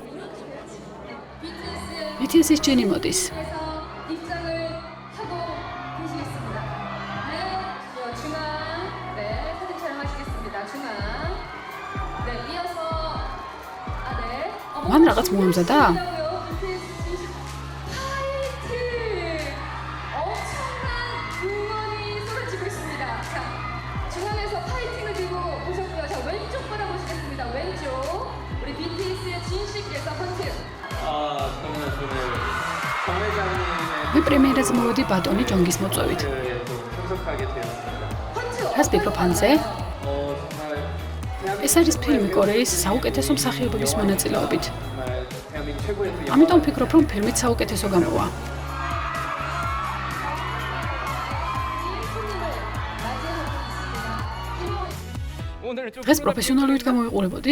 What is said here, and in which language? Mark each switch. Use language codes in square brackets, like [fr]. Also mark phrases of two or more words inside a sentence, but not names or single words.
[ka] BTS Jin მოდის. მან რაღაც მოამზადა? [ko] 중앙에서 파이팅을 들고 오셨고요. 자, 왼쪽 바라보시겠습니다. 왼쪽. 우리 BTS Jin 씨께서 헌트. 정말 저는 정회장님의 [ka] მე პრემიერაზე მოვედი ბატონი ჯონგის მოწვევით. [ko] 참석하게 되었습니다. [ka] რას ფიქრობ ანზე? ეს არის ფილმი კორეის საუკეთესო მსახიობების მონაწილეობით. ამიტომ ვფიქრობ, რომ ფილმიც საუკეთესო გამოვა. დღეს პროფესიონალურით გამოვიყურებოდი?